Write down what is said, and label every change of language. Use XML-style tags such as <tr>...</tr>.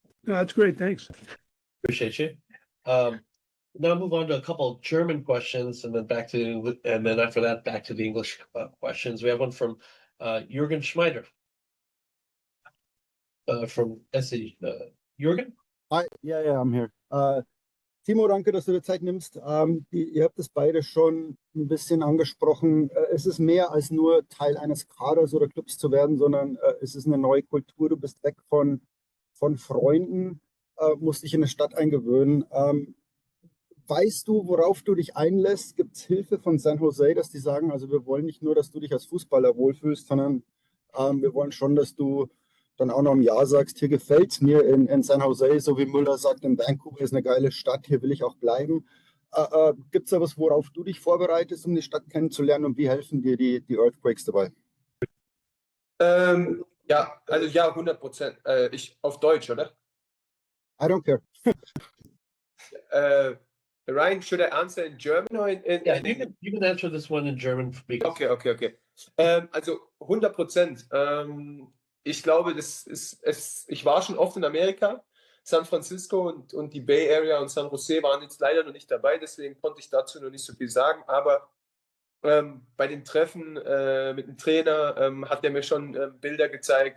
<en>No, that's great. Thanks. Appreciate you. Now move on to a couple of German questions, and then and then after that, back to the English questions. We have one from Jürgen Schmeider from SE. Jürgen? Hi, yeah, I'm here.</en> <de>Timo, danke, dass du dir Zeit nimmst. Ihr habt es beide schon ein bisschen angesprochen. Es ist mehr als nur Teil eines Kaders oder Clubs zu werden, sondern es ist eine neue Kultur. Du bist weg von Freunden, musst dich in eine Stadt eingewöhnen. Weißt du, worauf du dich einlässt? Gibt es Hilfe von San Jose, dass die sagen, also wir wollen nicht nur, dass du dich als Fußballer wohlfühlst, sondern wir wollen schon, dass du dann auch noch im Jahr sagst, hier gefällt es mir in San Jose, so wie Müller sagt, in Vancouver ist eine geile Stadt, hier will ich auch bleiben. Gibt es da was, worauf du dich vorbereitest, um die Stadt kennenzulernen, und wie helfen dir die Earthquakes dabei? Ja, also ja, 100%. Ich auf Deutsch, oder?</de> <en>I don't care. Ryan, should I answer in German or in Yeah, English? you can answer this one in German. Because</en> <de>Okay. Also 100%. Ich glaube, ich war schon oft in Amerika. San Francisco und die Bay Area und San Jose waren jetzt leider noch nicht dabei, deswegen konnte ich dazu noch nicht so viel sagen. Aber bei den Treffen mit dem Trainer hat er mir schon Bilder gezeigt.</de>